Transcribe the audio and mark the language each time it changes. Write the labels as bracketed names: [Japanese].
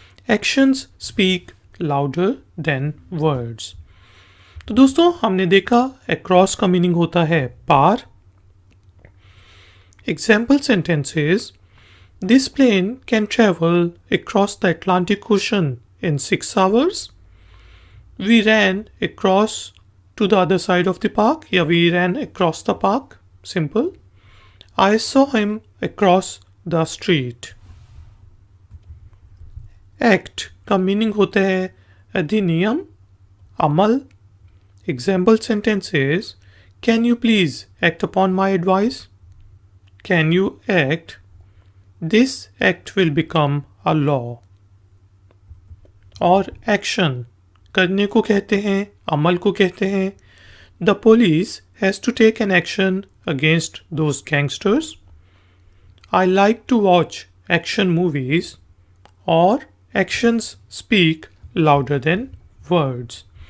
[English] Actions speak louder than words. [Hindi] तो दोस्तों हमने देखा अक्रॉस का मीनिंग होता है पार. [English] Example sentences: this plane can travel across the Atlantic Ocean in 6 hours. We ran across to the other side of the park. Yeah, we ran across the park. Simple. I saw him across the street. [Hindi] Act का meaning होता है अधिनियम, अमल. [English] Example sentences: Can you please act upon my advice? Can you act? This act will become a law. [Hindi] और action करने को कहते हैं, अमल को कहते हैं. [English] The police has to take an action against those gangsters. I like to watch action movies. और actions speak louder than words.